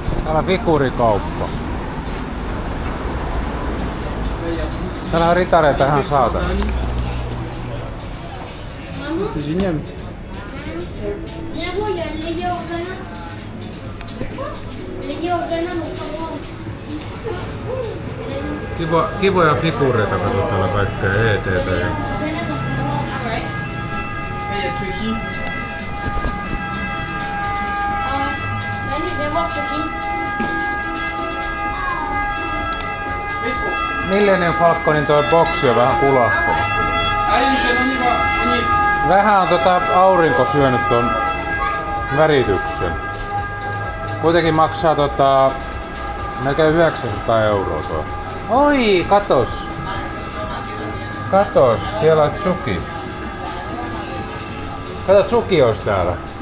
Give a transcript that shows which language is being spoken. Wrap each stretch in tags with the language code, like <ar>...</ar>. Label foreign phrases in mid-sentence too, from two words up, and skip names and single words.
<fi>Täällä on figuurikauppa. Täällä on ritareita ihan saatavissa.</fi> <fr>C'est génial. Viens voir, il y a le Leia Organa. Leia Organa, mais Star Wars.</fr> <fi>Kivoja figuureita, kato täällä kaikkea ETT.</fi> <fr>Organa, mais Star Wars. Il y a Chucky. Allez, viens voir Chucky.</fr> <fi>Millennium Falconin toi boksi on vähän kulahtanut.</fi> <fr>Allez Michel, on y va. On y va.</fr> <fi>Vähän on aurinko syönyt ton värityksen. Kuitenkin maksaa melkein 900 € tuo. Oi, katos! Katos, siellä on Tsuki. Kato, Tsuki olisi täällä.</fi>